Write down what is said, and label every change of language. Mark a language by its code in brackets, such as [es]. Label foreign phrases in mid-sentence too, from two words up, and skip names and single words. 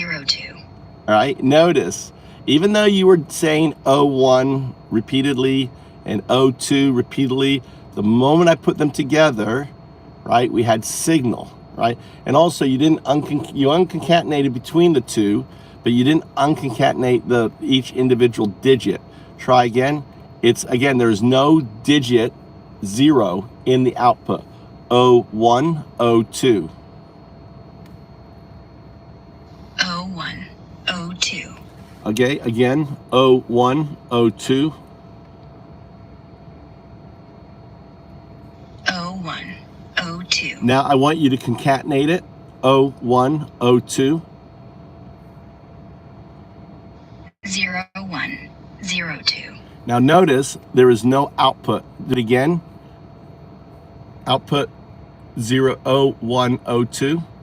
[en] All right, notice Even though you were saying O1 repeatedly and O2 repeatedly, the moment I put them together, right, we had signal, right? And also you didn't you unconcatenated between the two, but you didn't unconcatenate each individual digit. Try again. It's again, there's no digit 0 in the output. O1, O2. O1, O2. Okay, again, O1, O2. O1, O2. Now I want you to concatenate it. O1, O2. 0, 1, 0, 2. Now notice there is no output. Do it again. Output 0, O1, O2.